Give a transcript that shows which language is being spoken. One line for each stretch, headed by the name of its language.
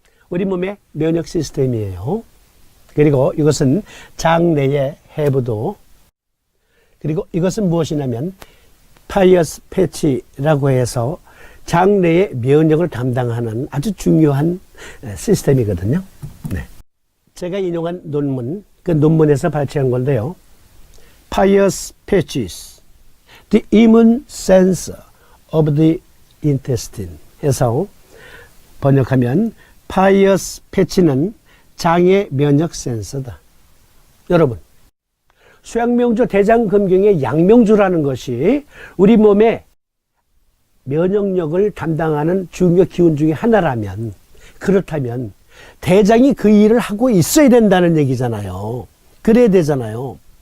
Korean: 우리 몸의 면역 시스템이에요. 그리고 이것은 장내의 해부도, 그리고 이것은 무엇이냐면 파이어스 패치라고 해서 장내의 면역을 담당하는 아주 중요한 시스템이거든요. 네. 제가 인용한 논문, 그 논문에서 발췌한 건데요.
English: Pious patches, the immune sensor of the intestine
Korean: 해서 번역하면 Pious patch는 장의 면역 센서다. 여러분, 수양명조 대장금경의 양명조라는 것이 우리 몸의 면역력을 담당하는 중요 기운 중에 하나라면 그렇다면 대장이 그 일을 하고 있어야 된다는 얘기잖아요. 그래야 되잖아요.